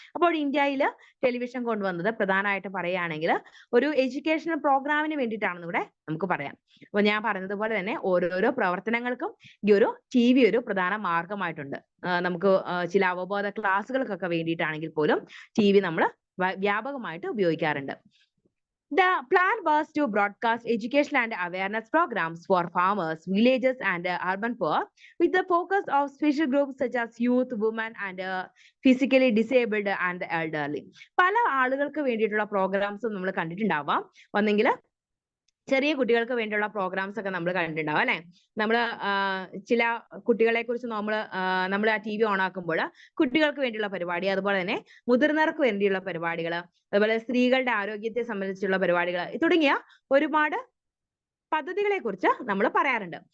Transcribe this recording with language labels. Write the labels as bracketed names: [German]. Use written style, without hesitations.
[Malayalam] അപ്പോൾ ഇന്ത്യയിൽ ടെലിവിഷൻ കൊണ്ടുവന്നത് പ്രധാനമായിട്ട് പറയുകയാണെങ്കിൽ ഒരു എഡ്യൂക്കേഷണൽ പ്രോഗ്രാമിന് വേണ്ടിയിട്ടാണെന്ന് ഇവിടെ നമുക്ക് പറയാം. അപ്പൊ ഞാൻ പറഞ്ഞതുപോലെ തന്നെ ഓരോരോ പ്രവർത്തനങ്ങൾക്കും ഈ ഒരു TV ഒരു പ്രധാന മാർഗമായിട്ടുണ്ട്. നമുക്ക് ചില അവബോധ ക്ലാസ്സുകൾക്കൊക്കെ വേണ്ടിയിട്ടാണെങ്കിൽ പോലും TV നമ്മൾ വ്യാപകമായിട്ട് ഉപയോഗിക്കാറുണ്ട്. [English] The plan was to broadcast educational and awareness programs for farmers, villages, and urban poor, with the focus of special groups such as youth, women, and physically disabled and the elderly. [Malayalam] പല ആളുകൾക്ക് വേണ്ടിയിട്ടുള്ള പ്രോഗ്രാംസും നമ്മൾ കണ്ടിട്ടുണ്ടാവാം. ഒന്നെങ്കിൽ ചെറിയ കുട്ടികൾക്ക് വേണ്ടിയുള്ള programmes ഒക്കെ നമ്മൾ കണ്ടിട്ടുണ്ടാവും അല്ലെ. നമ്മൾ ചില കുട്ടികളെ കുറിച്ച് നമ്മൾ ആ TV ഓൺ ആക്കുമ്പോൾ കുട്ടികൾക്ക് വേണ്ടിയുള്ള പരിപാടി, അതുപോലെ തന്നെ മുതിർന്നവർക്ക് വേണ്ടിയുള്ള പരിപാടികൾ, അതുപോലെ സ്ത്രീകളുടെ ആരോഗ്യത്തെ സംബന്ധിച്ചുള്ള പരിപാടികൾ തുടങ്ങിയ ഒരുപാട് പദ്ധതികളെ കുറിച്ച് നമ്മൾ പറയാറുണ്ട്.